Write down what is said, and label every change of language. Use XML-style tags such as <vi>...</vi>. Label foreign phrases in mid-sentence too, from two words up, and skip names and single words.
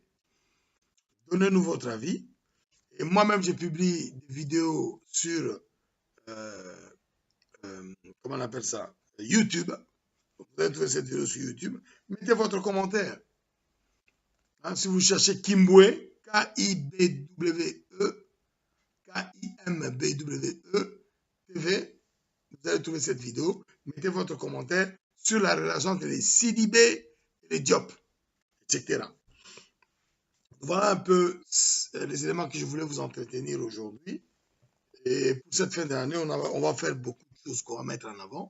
<fr>Donnez-nous votre avis. Et moi-même, j'ai publié des vidéos sur, comment on appelle ça, YouTube. Vous allez trouver cette vidéo sur YouTube. Mettez votre commentaire. Hein, si vous cherchez Kimbwe, K-I-B-W-E, K-I-M-B-W-E, TV, vous allez trouver cette vidéo. Mettez votre commentaire sur la relation entre les Sidibé et les Diop, etc. Voilà un peu les éléments que je voulais vous entretenir aujourd'hui. Et pour cette fin d'année, on va faire beaucoup de choses qu'on va mettre en avant.</fr>